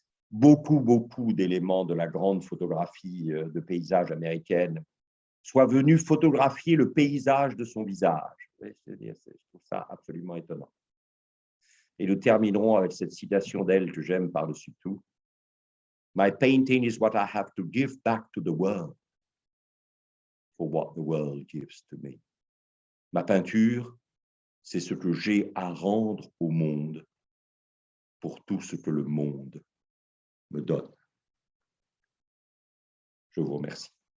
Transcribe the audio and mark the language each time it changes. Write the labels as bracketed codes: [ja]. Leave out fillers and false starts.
[fr] beaucoup d'éléments de la grande photographie de paysage américaine soient venus photographier le paysage de son visage. Je trouve ça absolument étonnant. Et nous terminerons avec cette citation d'elle que j'aime par-dessus tout. [en] My painting is what I have to give back to the world for what the world gives to me. [fr] Ma peinture, c'est ce que j'ai à rendre au monde pour tout ce que le monde me donne. Je vous remercie.